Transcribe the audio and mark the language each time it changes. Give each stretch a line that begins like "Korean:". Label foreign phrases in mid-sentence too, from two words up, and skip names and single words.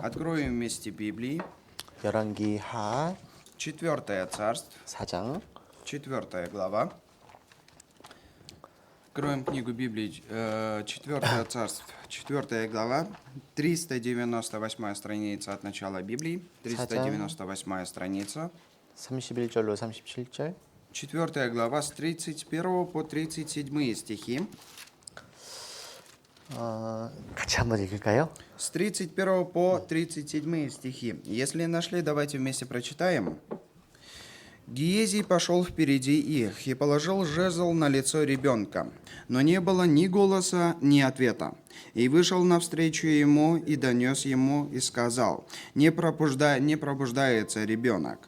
Russian: Откроем вместе Библии.
Korean: 열왕기 하
Russian: 4 царств,
Korean: 4장
Russian: 4 глава. Откроем книгу Библии, 4 царств, 4 глава, 398 страница от начала Библии, 398 страница,
Korean: 31절로 37절
Russian: 4 глава с 31 по 37 стихи.
Korean: 같이 한번 읽을까요?
Russian: С 31 по 37 стихи. Если нашли, давайте вместе прочитаем. Гиезий пошел впереди их и положил жезл на лицо ребенка, но не было ни голоса, ни ответа. И вышел навстречу ему и донес ему и сказал: не пробуждается ребенок.